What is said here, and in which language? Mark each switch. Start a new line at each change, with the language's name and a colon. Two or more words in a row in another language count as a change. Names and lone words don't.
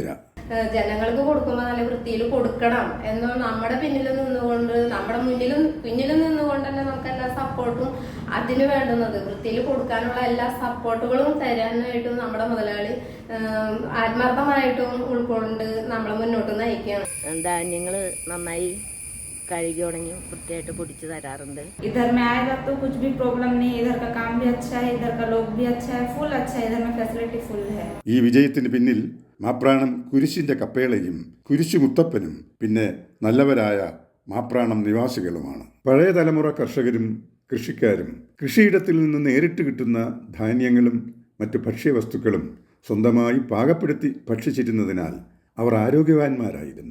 Malayalam: ജനങ്ങൾക്ക് കൊടുക്കുമ്പോൾ നല്ല വൃത്തിയിൽ കൊടുക്കണം എന്നോ നമ്മുടെ പിന്നിൽ നിന്നുകൊണ്ട് നമ്മുടെ പിന്നിൽ നിന്നുകൊണ്ട് തന്നെ നമുക്ക് എല്ലാ സപ്പോർട്ടും അതിന് വേണ്ടുന്നത് വൃത്തിയിൽ കൊടുക്കാനുള്ള എല്ലാ സപ്പോർട്ടുകളും തരാനായിട്ടും നമ്മുടെ മുതലാളി ആത്മാർത്ഥമായിട്ടും ഉൾക്കൊണ്ട് നമ്മളെ മുന്നോട്ട് നയിക്കുകയാണ്. ധാന്യങ്ങൾ നന്നായി കഴുകി ഉണങ്ങി വൃത്തിയായിട്ട് പൊടിച്ചു തരാറുണ്ട്.
Hindi: इधर में आएगा तो कुछ भी प्रॉब्लम नहीं. इधर का काम भी अच्छा है, इधर का लोग भी अच्छा है, फुल अच्छा है. इधर में फैसिलिटी फुल है.
Malayalam: ഈ വിജയത്തിന് പിന്നിൽ മാപ്രാണം കുരിശിന്റെ കപ്പേളയും കുരിശുമുത്തപ്പനും പിന്നെ നല്ലവരായ മാപ്രാണം നിവാസികളുമാണ്. പഴയ തലമുറ കർഷകരും കൃഷിക്കാരും കൃഷിയിടത്തിൽ നിന്ന് നേരിട്ട് കിട്ടുന്ന ധാന്യങ്ങളും മറ്റു ഭക്ഷ്യവസ്തുക്കളും സ്വന്തമായി പാകപ്പെടുത്തി ഭക്ഷിച്ചിരുന്നതിനാൽ അവർ ആരോഗ്യവാന്മാരായിരുന്നു.